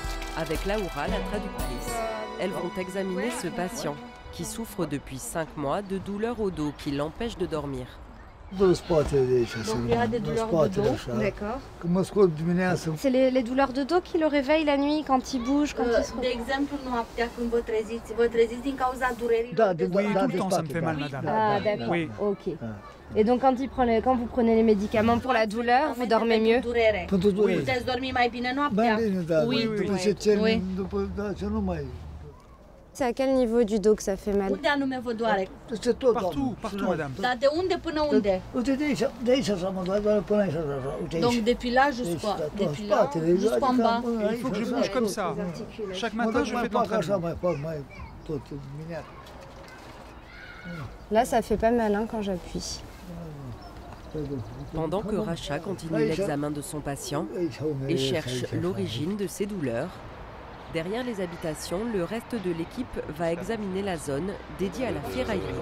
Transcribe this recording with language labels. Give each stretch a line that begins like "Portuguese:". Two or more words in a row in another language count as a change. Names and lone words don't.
French: Avec Laura, la traductrice, elles vont examiner ce patient qui souffre depuis 5 mois de douleurs au dos qui l'empêchent de dormir. Donc il y a des douleurs de dos, d'accord. C'est les douleurs de dos qui le réveillent la nuit quand il bouge, quand il se
Romanian: De exemplu, noaptea când vă treziți din cauza durerilor.
French: Oui, tout le temps ça me fait mal, madame. Ah d'accord, Oui. ok. Et donc quand vous prenez les médicaments pour la douleur, vous dormez mieux?
Romanian: Puteți dormi mai bine noaptea?
French: Oui. C'est à quel niveau du dos que ça fait mal?
Romanian: Unde anume vă doare?
French: Partout, madame.
Romanian: Dar de unde până unde?
French: Donc depuis là jusqu'à jusqu'en bas. Il faut que je bouge comme ça. Chaque matin, je fais de l'entraînement. Là, ça fait pas mal quand j'appuie. Pendant que Racha continue l'examen de son patient et cherche l'origine de ses douleurs, derrière les habitations, le reste de l'équipe va examiner la zone dédiée à la ferraillerie.